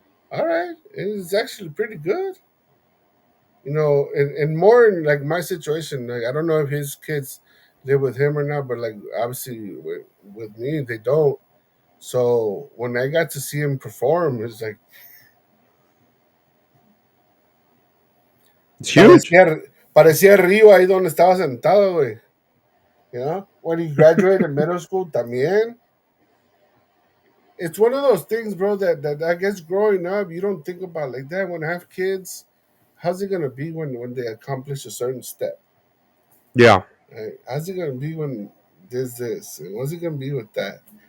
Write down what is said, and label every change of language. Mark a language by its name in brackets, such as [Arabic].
[English] All right, it's actually pretty good. And more in like my situation. Like, I don't know if his kids live with him or not, but like obviously with me, they don't. So when I got to see him perform, it's like It's huge. [Spanish] parecía, parecía Río ahí donde estaba sentado, güey. [English] When he graduated middle school, [Spanish] también. [English] It's one of those things, bro, that I guess growing up, you don't think about like that. When I have kids, how's it gonna be when they accomplish a certain step? Yeah. Right? How's it gonna be when there's this? And what's it gonna be with that?